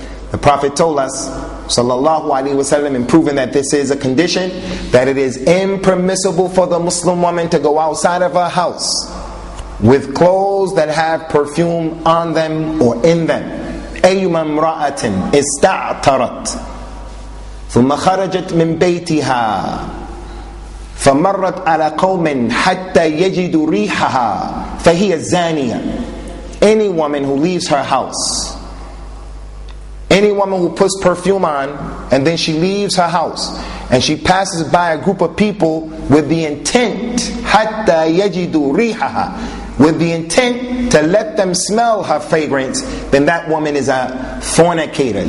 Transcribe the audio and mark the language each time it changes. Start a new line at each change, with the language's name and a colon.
English: The Prophet told us, sallallahu alaihi wasallam, in proving that this is a condition, that it is impermissible for the Muslim woman to go outside of her house with clothes that have perfume on them or in them.
Arabic: أيما امرأة استعطرت ثم خرجت من بيتها فمرت على قوم حتى يجدوا ريحها فهي الزانية.
English: Any woman who leaves her house, any woman who puts perfume on and then she leaves her house and she passes by a group of people with the intent
Arabic: حتى يجدوا ريحها,
English: with the intent to let them smell her fragrance, then that woman is a fornicator.